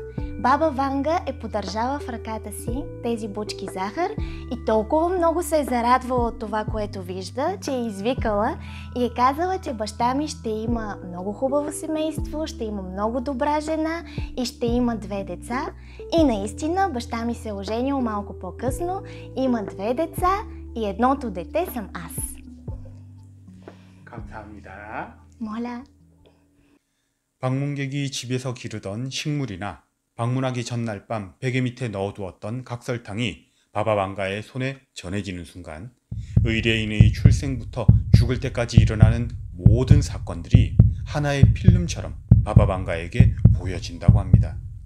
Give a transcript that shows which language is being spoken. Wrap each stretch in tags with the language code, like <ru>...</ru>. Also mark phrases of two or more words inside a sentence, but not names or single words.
<bg>Баба Ванга е подържала в ръката си тези бучки захар и толкова много се е зарадвала от това, което вижда, че е извикала и е казала, че баща ми ще има много хубаво семейство, ще има много добра жена и ще има 2 деца. И наистина баща ми се е оженил малко по-късно, има 2 деца и едното дете съм аз.</bg> <ko>감사합니다.</ko> <bg>Моля.</bg> <ko>방문객이 집에서 기르던 식물이나 방문하기 전날 밤 베개 밑에 넣어두었던 각설탕이 바바방가의 손에 전해지는 순간 의뢰인의 출생부터 죽을 때까지 일어나는 모든 사건들이 하나의 필름처럼 바바방가에게 보여진다고 합니다.</ko>